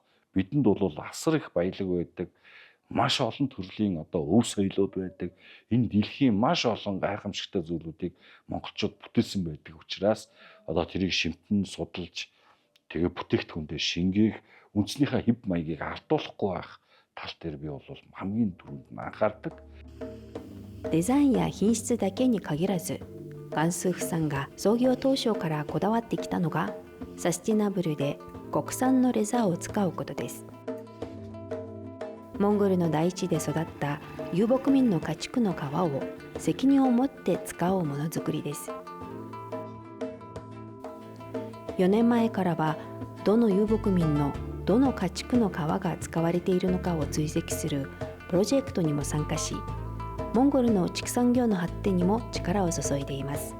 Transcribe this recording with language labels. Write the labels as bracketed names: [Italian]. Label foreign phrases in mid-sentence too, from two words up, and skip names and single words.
[Mongolian] Бидэнд бол асар их баялаг байдаг. Маш олон төрлийн одоо өв соёлууд байдаг. Энэ дэлхийн маш олон гайхамшигтай зүйлүүдийг монголчууд бүтээсэн байдаг учраас одоо тэрийг шимтэн судалж тэгээ бүтээгдэхүүндээ шингээх үндснийхээ хэв маягийг алдуулахгүй байх тал дээр би бол хамгийн түрүүнд анхаардаг. [Japanese] デザインや品質だけに限らず、ガンスーフさんが創業当初からこだわってきたのがサスティナブルで国産のレザーを使うことです。モンゴルの大地で育った遊牧民の家畜の皮を責任を持って使うものづくりです。4年前からはどの遊牧民のどの家畜の皮が使われているのかを追跡するプロジェクトにも参加し、モンゴルの畜産業の発展にも力を注いでいます。